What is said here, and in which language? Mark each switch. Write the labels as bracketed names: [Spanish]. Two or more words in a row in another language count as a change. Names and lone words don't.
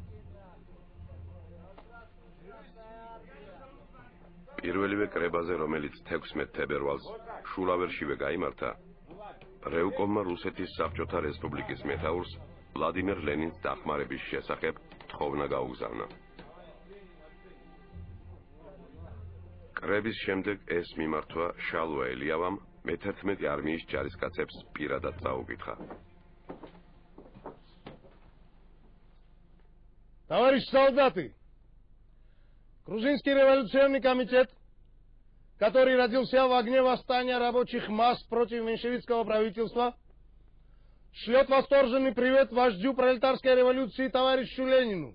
[Georgian] პირველივე კრებაზე, რომელიც 16 თებერვალს შულავერშივე გაიმართა, რევკომმა რუსეთის საბჭოთა რესპუბლიკის მეთაურს ვლადიმერ ლენინს დახმარების შესახებ თხოვნა გაუგზავნა. კრების შემდეგ ეს მიმართვა შალვა ელიავამ მე-11 არმიის ჯარისკაცებს პირადად წაუკითხა. [Russian] Товарищ солдаты, Грузинский революционный комитет, который родился в огне восстания рабочих масс против меньшевистского правительства, шлет восторженный привет вождю пролетарской революции товарищу Ленину.